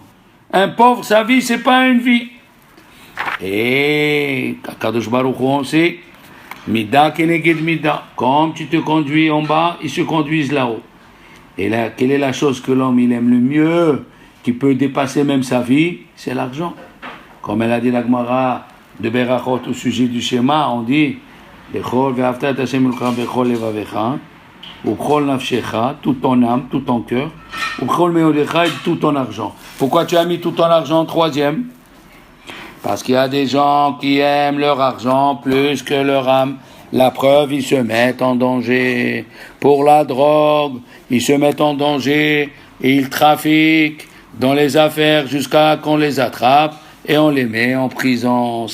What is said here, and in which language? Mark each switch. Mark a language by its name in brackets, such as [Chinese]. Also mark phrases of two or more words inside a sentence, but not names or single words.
[French] Un pauvre, sa vie, c'est pas une vie. Et [Hebrew] קדוש ברוך הוא, [French] on sait, [Hebrew] מידה כנגד מידה, [French] comme tu te conduis en bas, ils se conduisent là-haut. Et là, quelle est la chose que l'homme il aime le mieux, qui peut dépasser même sa vie? C'est l'argent. Comme elle a dit la Gemara de Berachot au sujet du schéma, on dit [Hebrew] לכל ואהבת את השם אלוקיך בכל לבבך ובכל נפשך, [French] tout ton âme, tout ton cœur, [Hebrew] ובכל מאודך, [French] et tout ton argent. Pourquoi tu as mis tout ton argent en troisième? Parce qu'il y a des gens qui aiment leur argent plus que leur âme. La preuve, ils se mettent en danger pour la drogue, ils se mettent en danger et ils trafiquent dans les affaires jusqu'à qu'on les attrape et on les met en prison.